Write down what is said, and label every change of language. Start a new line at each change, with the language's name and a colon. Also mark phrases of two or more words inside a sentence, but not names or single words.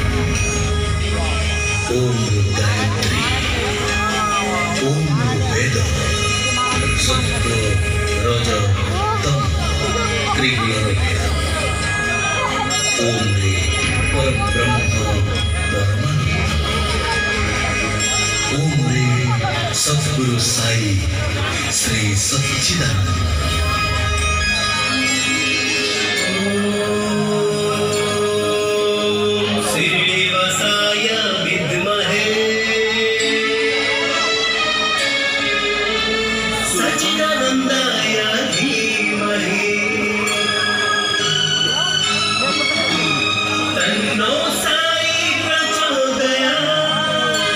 Odia: ଓମ୍ରୁ ଗାୟତ୍ରୀ, ଓମ୍ରୁ ବେଦ, ସତ୍ୟ ରଜ ତମ ତ୍ରିଗୁଣର ଭେଦ, ଓମ୍ରେ ପରବ୍ରହ୍ମ ପରମାନନ୍ଦ, ଓମ୍ରେ ସଦ୍ଗୁରୁ ସାଇ ଶ୍ରୀ ସଚ୍ଚିଦାନନ୍ଦ।
Sanskrit: श्रीनिवासाय विद्महे सच्चिदानंदाय धीमहि तन्नो साई प्रचोदयात्।